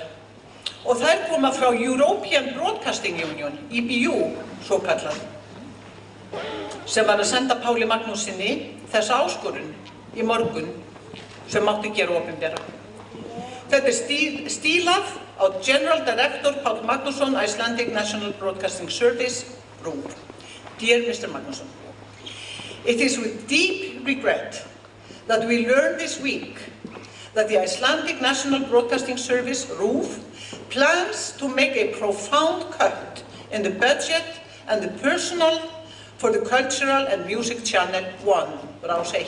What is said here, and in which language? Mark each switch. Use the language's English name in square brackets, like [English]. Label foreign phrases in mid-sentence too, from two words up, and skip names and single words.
[Icelandic] Og þær koma frá European Broadcasting Union, EBU, svo kallað, sem var að senda Páli Magnússyni þessa áskorun í morgun sem mátti gera opinbera. Þetta stílað á [English] General Director [Icelandic] Páll Magnússon, Icelandic National Broadcasting Service, RÚV. [English] Dear Mr. Magnússon, it is with deep regret that we learn this week that the Icelandic National Broadcasting Service, RÚV, plans to make a profound cut in the budget and the personnel for the Cultural and Music Channel 1, Rás 1.